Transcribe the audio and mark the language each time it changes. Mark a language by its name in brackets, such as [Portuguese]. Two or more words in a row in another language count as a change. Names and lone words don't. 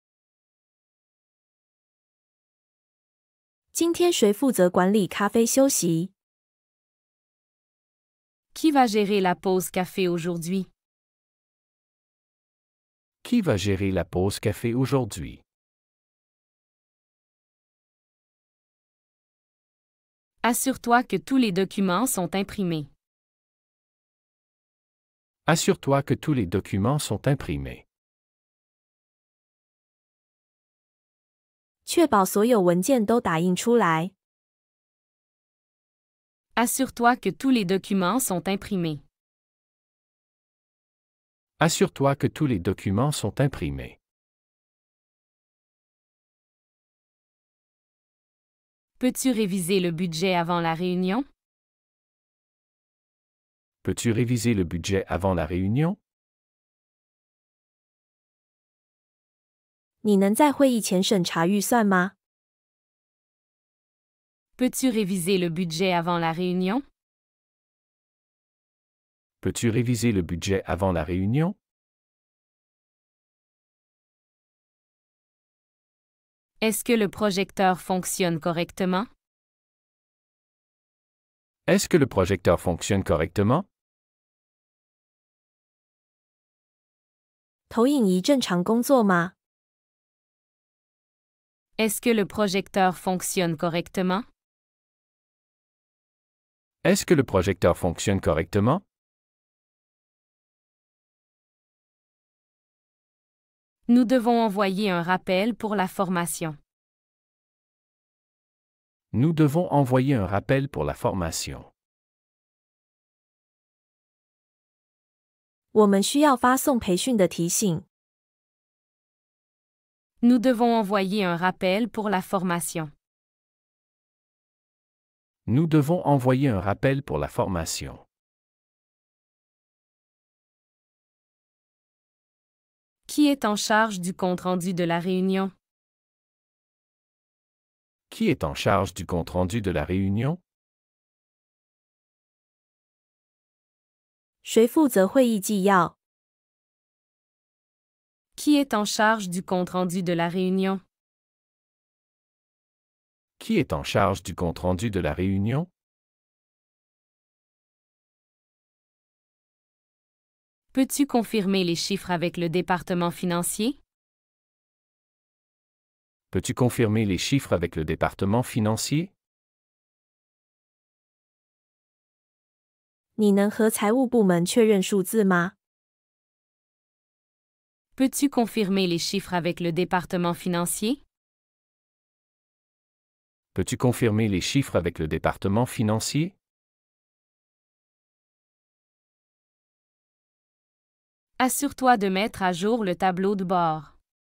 [Chinese] 今天谁负责管理咖啡休息？ [French] Qui va gérer la pause café aujourd'hui? Qui va gérer la pause café aujourd'hui? Assure-toi que tous les documents sont imprimés. Assure-toi que tous les documents sont imprimés. [Chinese] 确保所有文件都打印出来。 [French] Assure-toi que tous les documents sont imprimés. Assure-toi que tous les documents sont imprimés. Peux-tu réviser le budget avant la réunion? Peux-tu réviser le budget avant la réunion? [Chinese] 你能在会议前审查预算吗？ [French] Peux-tu réviser le budget avant la réunion? Peux-tu réviser le budget avant la réunion? Est-ce que le projecteur fonctionne correctement? Est-ce que le projecteur fonctionne correctement? [Chinese] 投影仪正常工作吗？ [French] Est-ce que le projecteur fonctionne correctement? Est-ce que le projecteur fonctionne correctement? Nous devons envoyer un rappel pour la formation. Nous devons envoyer un rappel pour la formation. [Chinese] 我们需要发送培训的提醒。 [French] Nous devons envoyer un rappel pour la formation. Nous devons envoyer un rappel pour la formation. Qui est en charge du compte-rendu de la réunion? Qui est en charge du compte-rendu de la réunion? [Chinese] 谁负责会议纪要？ [French] Qui est en charge du compte-rendu de la réunion? Qui est en charge du compte-rendu de la réunion? Peux-tu confirmer les chiffres avec le département financier? Peux-tu confirmer les chiffres avec le département financier? [Chinese] 你能和财务部门确认数字吗？ [French] Peux-tu confirmer les chiffres avec le département financier? Peux-tu confirmer les chiffres avec le département financier? Assure-toi de mettre à jour le tableau de bord.